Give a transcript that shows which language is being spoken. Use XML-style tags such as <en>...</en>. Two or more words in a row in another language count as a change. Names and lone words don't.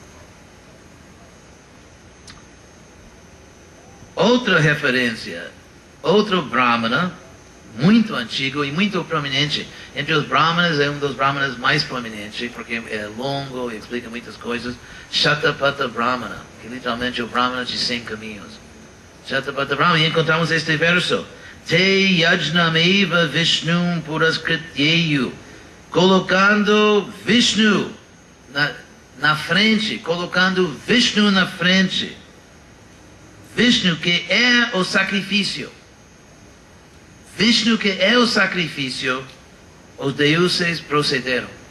<pt>Outra referência, outro Brahmana, muito antigo e muito prominente. Entre os Brahmanas, é um dos Brahmanas mais prominentes, porque é longo e explica muitas coisas. Shatapatha Brahmana, que literalmente é o Brahmana de 100 caminhos. Shatapatha Brahmana, e encontramos este verso.</pt> <sa>ते यज्ञमेव विष्णुं पुरस्कृत्येयु.</sa> <pt>Colocando Vishnu na frente, colocando Vishnu na frente. Vishnu que é o sacrifício. Vishnu que é o sacrifício, os deuses procederam.</pt>